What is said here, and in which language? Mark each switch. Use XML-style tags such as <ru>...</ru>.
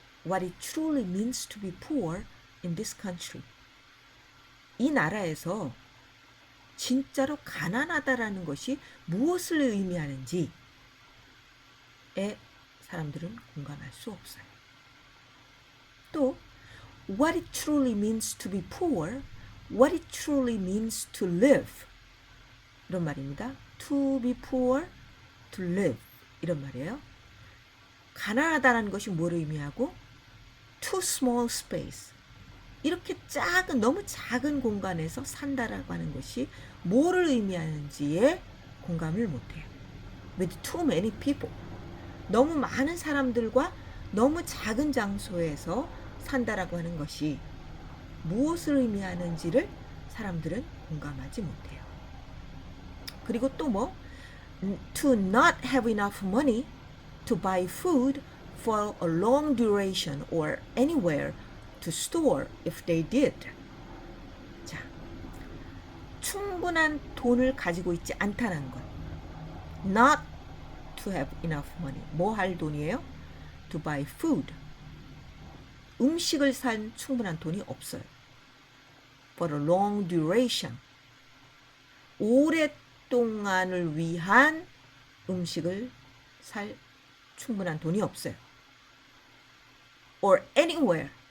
<en>What it truly means to be poor in this country.</en> <ko>이 나라에서 진짜로 가난하다라는 것이 무엇을 의미하는지에 사람들은 공감할 수 없어요.</ko> <en>또 What it truly means to be poor, what it truly means to live.</en> <ko>이런 말입니다.</ko> <en>To be poor, to live.</en> <ko>이런 말이에요. 가난하다는 것이 뭘 의미하고</ko> <en>too small space.</en> <ko>이렇게 작은, 너무 작은 공간에서 산다라고 하는 것이 뭐를 의미하는지에 공감을 못해요.</ko> <en>With too many people.</en> <ko>너무 많은 사람들과 너무 작은 장소에서 산다라고 하는 것이 무엇을 의미하는지를 사람들은 공감하지 못해요. 그리고 또 뭐?</ko> <en>To not have enough money to buy food for a long duration or anywhere to store if they did.</en> <ko>자, 충분한 돈을 가지고 있지 않다는 것.</ko> <en>Not to have enough money.</en> <ko>뭐 할 돈이에요?</ko> <en>To buy food.</en> <ko>음식을 산 충분한 돈이 없어요.</ko> <en>For a long duration.</en> <ko>오랫동안을 위한 음식을 살 충분한 돈이 없어요.</ko> <en>Or anywhere.</en>